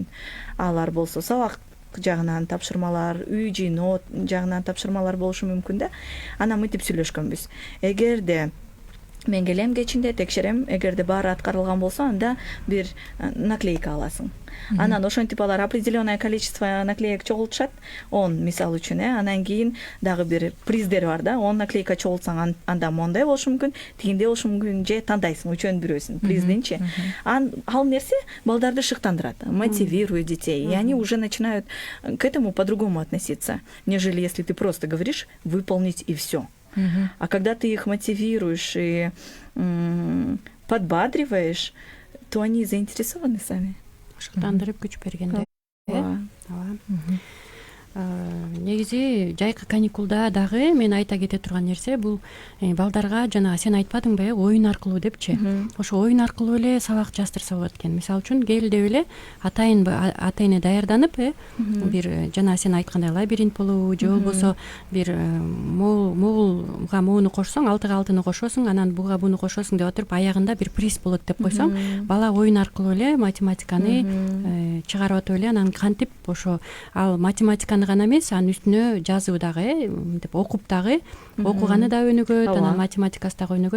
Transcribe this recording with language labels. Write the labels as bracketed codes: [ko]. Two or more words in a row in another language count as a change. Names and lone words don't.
[ky] Алар болсо сабак жагынан тапшырмалар, үй жыйноо жагынан тапшырмалар болушу мүмкүн да. Анан мынтип сүйлөшкөнбүз. Эгерде мен келем кечинде текшерем, эгерде баары аткарылган болсо, анда бир наклейка аласың. Анан ошентип алар [ru] определенное количество наклеек [ky] чогултушат, 10 мисал үчүн, анан кийин дагы бир приздер бар да, 10 наклейка чогултсаң анда мондай болушу мүмкүн, тигиндей болушу мүмкүн, же тандайсың үчөөнүн бирөөсүн, приздинчи. Ал нерсе балдарды шыктандырат, [ru] мотивирует детей, и они уже начинают к этому по-другому относиться, нежели если ты просто говоришь выполнить и все. А когда ты их мотивируешь и подбадриваешь, то они заинтересованы сами. [ky] Шыктандырып күч бергенде. Негизи жайкы каникулда дагы мен айта кете турган нерсе бул балдарга жана сен айтпадыңбы, оюн аркылуу депчи. Ошо оюн аркылуу эле сабак жаздырса болот экен. Мисалы үчүн кел деп эле ата-эне даярданып, бир жана сен айткандай лабиринт болобу, же болбосо бир могулга могуну кошсоң, 6-га 6-ны кошосуң, анан буга буну кошосуң деп отуруп, аягында бир приз болот деп койсоң, бала оюн аркылуу эле математиканы чыгарып атып эле, анан кантип ошо ал математиканы гана эмес, анын үстүнө жазуу дагы, деп окуп дагы, окуганы да өнүгөт, анан математикасы дагы өнүгөт.